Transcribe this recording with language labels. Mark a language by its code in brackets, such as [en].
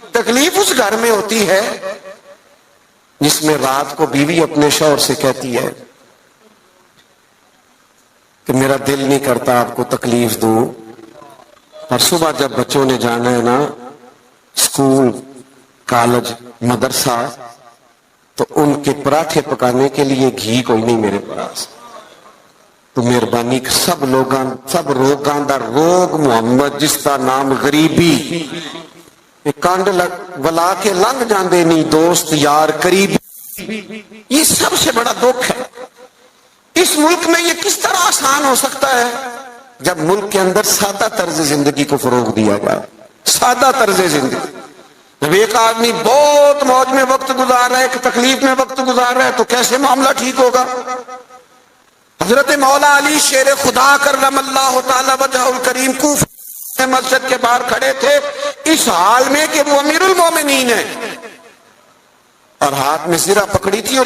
[ur] تکلیف اس گھر میں ہوتی ہے جس میں رات کو بیوی اپنے شوہر سے کہتی ہے کہ میرا دل نہیں کرتا آپ کو تکلیف دوں, اور صبح جب بچوں نے جانا ہے نا اسکول, کالج, مدرسہ, تو ان کے پراٹھے پکانے کے لیے گھی کوئی نہیں میرے پاس. [pa] تو مہربانی سب روگاں دا روگ محمد جس کا نام غریبی, کانڈ ولا کے لنگ جاندے نہیں دوست یار قریبی. [ur] یہ سب سے بڑا دکھ ہے. اس ملک میں یہ کس طرح آسان ہو سکتا ہے جب ملک کے اندر سادہ طرز زندگی کو فروغ دیا جائے. سادہ طرز زندگی. جب ایک آدمی بہت موج میں وقت گزار رہا ہے, ایک تکلیف میں وقت گزار رہا ہے, تو کیسے معاملہ ٹھیک ہوگا؟ حضرت مولا علی شیر خدا کرم اللہ تعالی وجہہ الکریم کوفہ مسجد کے باہر کھڑے تھے اس حال میں کہ وہ امیر المومنین ہیں, اور ہاتھ میں زرہ پکڑی تھی.